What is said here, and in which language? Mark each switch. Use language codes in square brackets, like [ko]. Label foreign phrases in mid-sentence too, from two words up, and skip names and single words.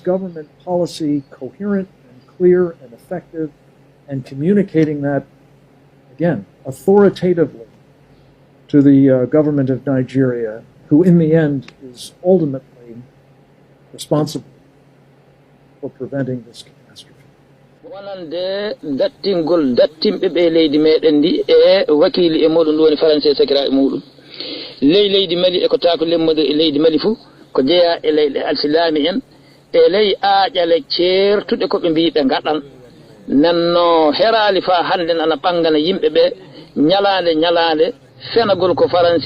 [en] government policy coherent and clear and effective, and communicating that, again, authoritatively to the government of Nigeria, who in the end is ultimately responsible for preventing this catastrophe. [ff] wonande dattingol dattimɓe ɓe leydi meɗen ndi e wakili e moɗon ɗum woni français sakiraɓe muɗum leydi mali e ko taako lemmude e leydi mali fuu ko jeeya e leyɗe alsilami en e ley aaƴale ceertuɗe koɓe mbiɓe gaɗan nanno herali fa hande ana ɓangana yimɓe ɓe ñalande fenagol ko faransi